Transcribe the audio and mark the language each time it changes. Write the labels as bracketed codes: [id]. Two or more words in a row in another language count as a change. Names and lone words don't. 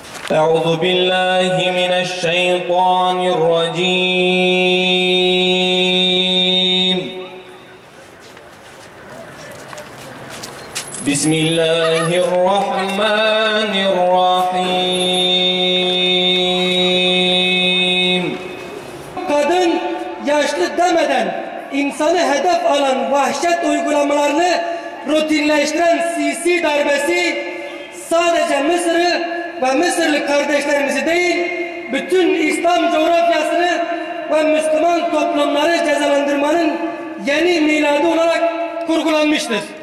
[ar] أعوذ بالله من الشيطان الرجيم بسم الله الرحمن الرحيم. [tr] Kadın yaşlı demeden insanı hedef alan vahşet uygulamalarını rutinleştiren sisi darbesi sadece Mısır'ı ve Mısırlı kardeşlerimizi değil, bütün İslam coğrafyasını ve Müslüman toplumları cezalandırmanın yeni miladı olarak kurgulanmıştır.